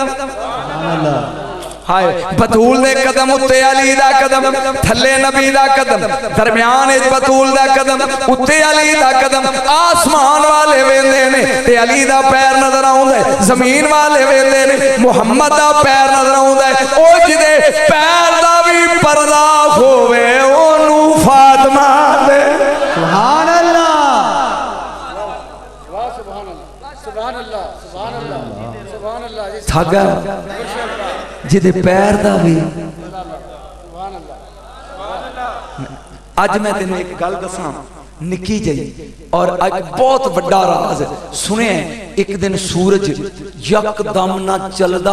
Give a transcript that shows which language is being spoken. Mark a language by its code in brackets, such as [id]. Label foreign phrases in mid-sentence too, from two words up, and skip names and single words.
[pa] ਹਾਏ ਬਤੂਲ ਦੇ ਕਦਮ ਉੱਤੇ ਅਲੀ ਦਾ ਕਦਮ ਥੱਲੇ ਨਬੀ ਦਾ ਕਦਮ ਦਰਮਿਆਨ ਵਿਚ ਬਤੂਲ ਦਾ ਕਦਮ ਉੱਤੇ ਅਲੀ ਦਾ ਕਦਮ ਆਸਮਾਨ ਵਾਲੇ ਵੇਂਦੇ ਨੇ ਤੇ ਅਲੀ ਦਾ ਪੈਰ ਨਜ਼ਰ ਆਉਂਦਾ ਹੈ ਜ਼ਮੀਨ ਵਾਲੇ ਵੇਂਦੇ ਨੇ ਮੁਹੰਮਦ ਦਾ ਪੈਰ ਨਜ਼ਰ ਆਉਂਦਾ ਹੈ ਓ ਜਿਦੇ ਪੈਰ ਦਾ ਭੀ ਪਰਦਾ ਹੋਵੇ ਓਨੂ ਫ਼ਾਤਿਮਾ ਦੇ [ar] سبحان الله سبحان الله سبحان الله سبحان الله سبحان الله [pa] सुभान अल्लाह सुभान अल्लाह ਥਾਗਾ ਜਿਦੇ ਪੈਰ ਦਾ ਭੀ ਅੱਜ ਮੈਂ ਤੇਨ ਇਕ ਗੱਲ ਦੱਸਾਂ ਨਿੱਕੀ ਜੀ ਔਰ ਅੱਜ ਬਹੁਤ ਬੜਾ ਰਾਜ਼ ਸੁਣੇ ਇਕ ਦਿਨ ਸੂਰਜ ਯਕਦਮ ਨਾ ਚਲਦਾ